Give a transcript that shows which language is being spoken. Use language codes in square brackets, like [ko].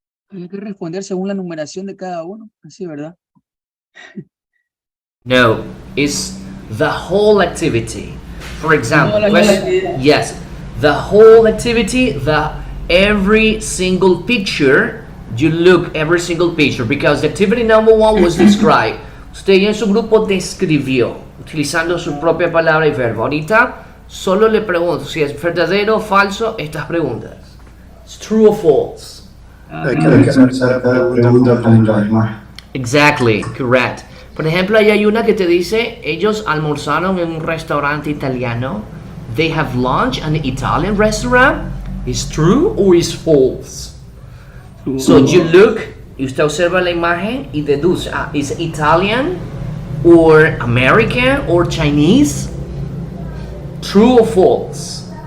[es] Hay que responder según la numeración de cada uno. Así, ¿verdad? [en] No, it's the whole activity. For example, No, yes, the whole activity, every single picture, you look every single picture because the activity number 1 was described. [es] Usted en su grupo describió, utilizando su propia palabra y verbo. Ahorita solo le pregunto si es verdadero o falso estas preguntas. [en] It's true or false. [es] hay que hacer cada pregunta con la imagen. [en] Exactly, correct. [es] Por ejemplo, ahí hay una que te dice, ellos almorzaron en un restaurante italiano. [en] They have lunch at an Italian restaurant. Is true or is false? So you look, [es] y usted observa la imagen y deduce, [en] is Italian or American or Chinese? True or false?